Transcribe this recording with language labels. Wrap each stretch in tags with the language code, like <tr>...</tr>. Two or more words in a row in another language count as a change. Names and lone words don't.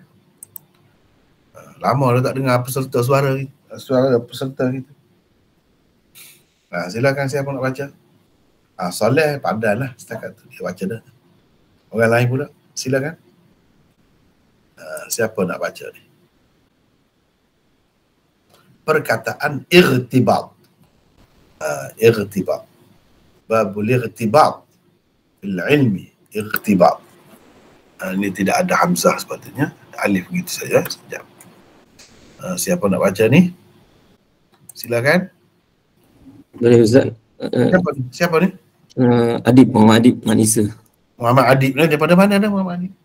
<ms>Lama dah tak dengar peserta suara peserta kita. Silakan siapa nak baca. Soleh padan lah setakat tu dia baca dah. Orang lain pula silakan. Siapa nak baca ni? Perkataan irtibat.</ms> <ar>ارتباط. باب الارتباط في العلم. ارتباط.</ar> <ms>Ini tidak ada hamzah sepatutnya. Alif begitu saja. Sekejap. Siapa nak baca ni? Silakan. Boleh Ustaz. Siapa ni? Adib, Muhammad Adib Manisa. Muhammad Adib ni daripada mana dah Muhammad Adib?</ms>